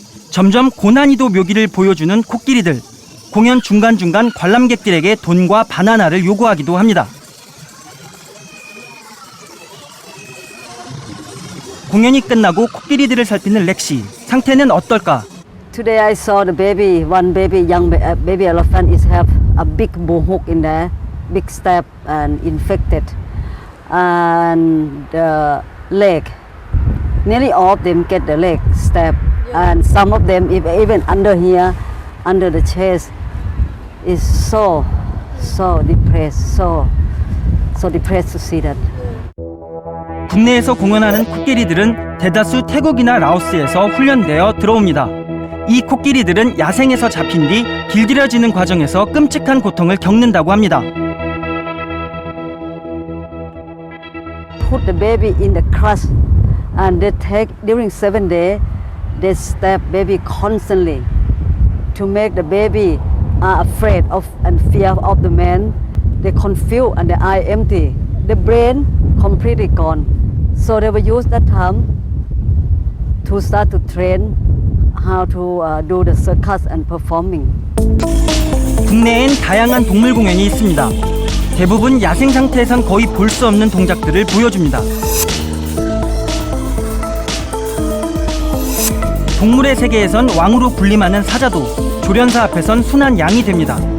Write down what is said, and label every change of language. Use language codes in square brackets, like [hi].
[ko] 점점 고난이도 묘기를 보여주는 코끼리들. 공연 중간중간 관람객들에게 돈과 바나나를 요구하기도 합니다. 공연이 끝나고 코끼리들을 살피는 렉시. 상태는 어떨까? [en] Today I saw the baby, one baby, baby elephant is have a big bone hook in there, big stab and infected, and the leg. Nearly all of them get the leg stab, and some of them even under here, under the chest, is so depressed, so depressed to see that. [ko] 국내에서 공연하는 코끼리들은 대다수 태국이나 라오스에서 훈련되어 들어옵니다. 이 코끼리들은 야생에서 잡힌 뒤 길들여지는 과정에서 끔찍한 고통을 겪는다고 합니다. [en] Put the baby in the crutch and they take during 7 days they stab baby constantly to make the baby afraid of and fear of the man. They confused and the eye empty, the brain completely gone. So they will use that time to start to train how to do the circus and performing. [ko] 국내엔 다양한 동물 공연이 있습니다. 대부분 야생 상태에선 거의 볼 수 없는 동작들을 보여줍니다. 동물의 세계에선 왕으로 군림하는 사자도 조련사 앞에선 순한 양이 됩니다.